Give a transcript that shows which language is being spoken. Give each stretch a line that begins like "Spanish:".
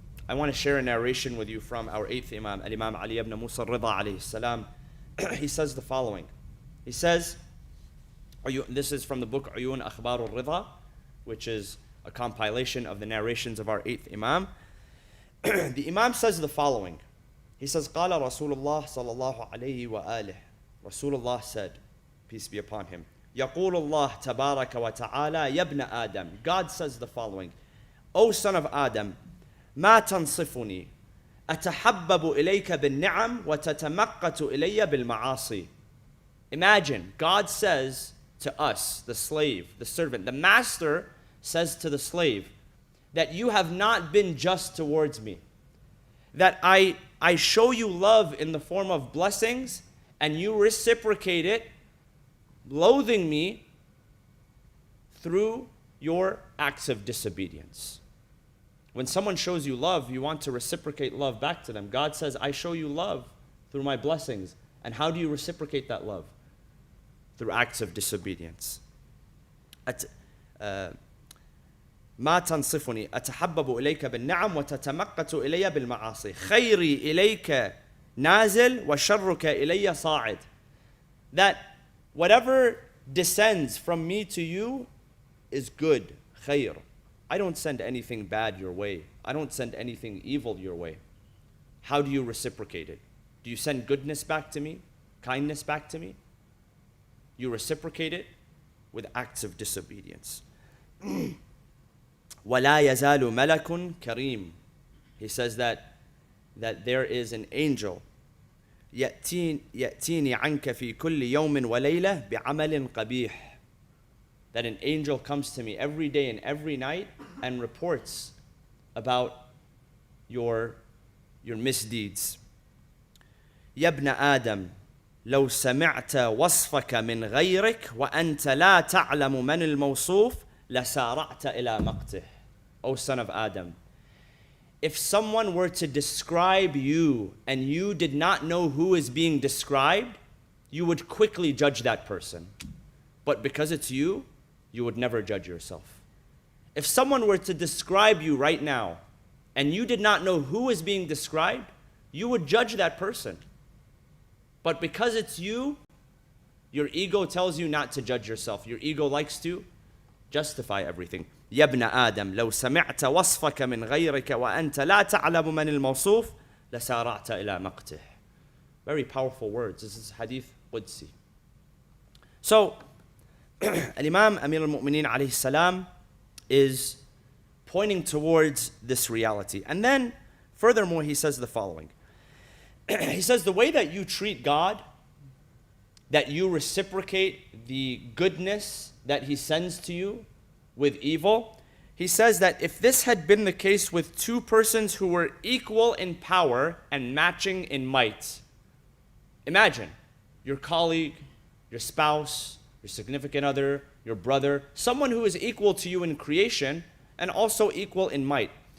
English: I want to share a narration with you from our 8th Imam, Al-Imam Ali ibn Musa al-Rida alayhi salam. He says the following. He says, this is from the book Uyun Akhbar al-Rida, which is a compilation of the narrations of our 8th Imam. The Imam says the following. He says,
Arabic: قال رسول الله صلى الله عليه وآله.
English: Rasulullah said, peace be upon him,
Arabic: يقول الله تبارك وتعالى يا ابن آدم.
English: God says the following. O son of Adam,
Arabic: ما تنصفني أتحبب إليك بالنعم وتتمقت إلي بالمعاصي.
English: Imagine, God says to us, the slave, the servant, the master says to the slave, that you have not been just towards me. That I show you love in the form of blessings, and you reciprocate it, loathing me through your acts of disobedience. When someone shows you love, you want to reciprocate love back to them. God says, I show you love through my blessings. And how do you reciprocate that love? Through acts of disobedience.
Arabic: ما تنصفني أتحبب إليك بالنعم وتتمقت إلي بالمعاصي خيري إليك نازل وشرك إلي صاعد.
English: That whatever descends from me to you is good, خير. I don't send anything bad your way. I don't send anything evil your way. How do you reciprocate it? Do you send goodness back to me? Kindness back to me? You reciprocate it with acts of disobedience.
Arabic: وَلَا يَزَالُ مَلَكٌ كَرِيمٌ.
English: He says that there is an angel
Arabic: يأتيني عنك في كل يوم وليلة بعمل قبيح.
English: That an angel comes to me every day and every night and reports about your misdeeds.
Arabic: يا ابن آدم لو سمعت وصفك من غيرك وأنت لا تعلم من الموصوف لسارعت إلى مقته.
English: O son of Adam, if someone were to describe you and you did not know who is being described, you would quickly judge that person. But because it's you, you would never judge yourself. If someone were to describe you right now and you did not know who is being described, you would judge that person. But because it's you, Your ego tells you not to judge yourself. Your ego likes to justify everything.
Arabic: يا ابن آدم لو سمعت وصفك من غيرك وأنت لا تعلم من الموصوف لسارعت إلى مقته.
English: Very powerful words. This is hadith Qudsi. So, Al-Imam Amir al-Mu'mineen alayhi salam is pointing towards this reality. And then, furthermore, he says the following. He says, the way that you treat God, that you reciprocate the goodness that He sends to you with evil, he says that if this had been the case with two persons who were equal in power and matching in might, imagine your colleague, your spouse, your significant other, your brother, someone who is equal to you in creation and also equal in might.